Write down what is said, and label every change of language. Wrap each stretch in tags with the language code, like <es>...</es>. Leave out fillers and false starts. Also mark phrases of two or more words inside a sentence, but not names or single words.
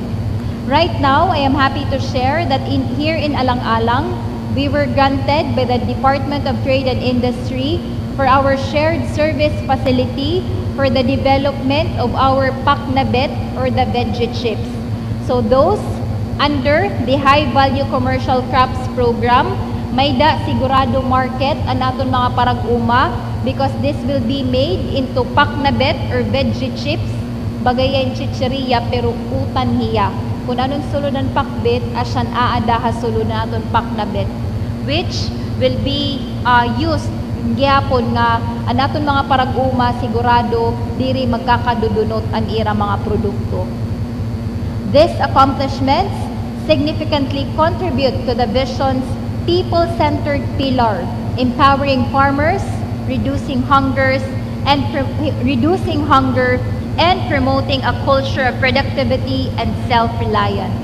<en>Right now, I am happy to share that here in Alang-Alang, we were granted by the Department of Trade and Industry for our shared service facility for the development of our paknabet or the veggie chips. So those under the high-value commercial crops program,</en> <war>may da sigurado market ang aton mga parag-uma</war> <en>because this will be made into paknabet or veggie chips,</en> <war>bagayan chicheria pero utan hiya. Kung anong sulunan pakbet, asyan aada ha sulunan aton paknabet,</war> <en>which will be used</en> <war>gyapon nga anaton mga parag-uma sigurado diri magkakadudunot ang ira mga produkto.</war> <en>These accomplishments significantly contribute to the vision's people-centered pillar, empowering farmers, reducing hunger and promoting a culture of productivity and self-reliance.</en>